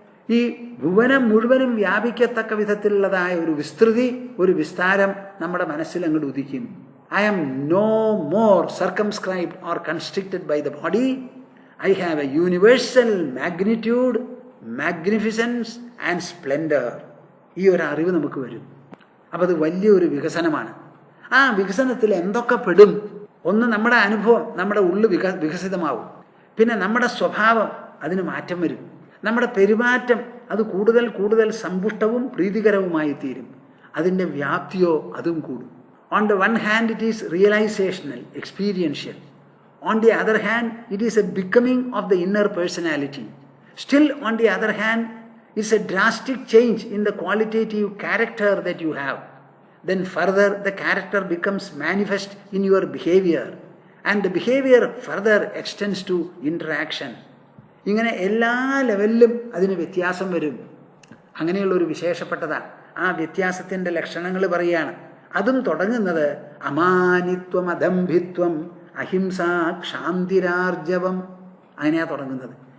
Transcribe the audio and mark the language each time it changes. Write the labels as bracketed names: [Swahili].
[Malayalam] ഈ ഭുവനം മുഴുവനും വ്യാപിക്കത്തക്ക വിധത്തിലുള്ളതായ ഒരു വിസ്തൃതി, ഒരു വിസ്താരം നമ്മുടെ മനസ്സിൽ അങ്ങോട്ട് ഉദിക്കും. [English] I am no more circumscribed or constricted by the body. I have a universal magnitude, magnificence and splendor. [Malayalam] ഈ ഒരു അറിവ് നമുക്ക് വരും. അപ്പം അത് വലിയൊരു വികസനമാണ്. ആ വികസനത്തിൽ എന്തൊക്കെ പെടും? ഒന്ന്, നമ്മുടെ അനുഭവം, നമ്മുടെ ഉള്ളു വികസിതമാവും. പിന്നെ നമ്മുടെ സ്വഭാവം, അതിന് മാറ്റം വരും. നമ്മുടെ പെരുമാറ്റം അത് കൂടുതൽ കൂടുതൽ സമ്പുഷ്ടവും പ്രീതികരവുമായി തീരും. അതിൻ്റെ വ്യാപ്തിയോ അതും കൂടും. [English] On the one hand, it is realizational, experiential. On the other hand, it is a becoming of the inner personality. Still, on the other hand, it's a drastic change in the qualitative character that you have. Then further, the character becomes manifest in your behavior. And the behavior further extends to interaction. [Malayalam] ഇങ്ങനെ എല്ലാ ലെവലിലും അതിന് വ്യത്യാസം വരും. അങ്ങനെയുള്ളൊരു വിശേഷപ്പെട്ടതാണ്. ആ വ്യത്യാസത്തിൻ്റെ ലക്ഷണങ്ങൾ പറയുകയാണ്. അതും തുടങ്ങുന്നത് അമാനിത്വം, അദംഭിത്വം, അഹിംസ, ക്ഷാന്തിരാർജവം, അങ്ങനെയാ തുടങ്ങുന്നത്.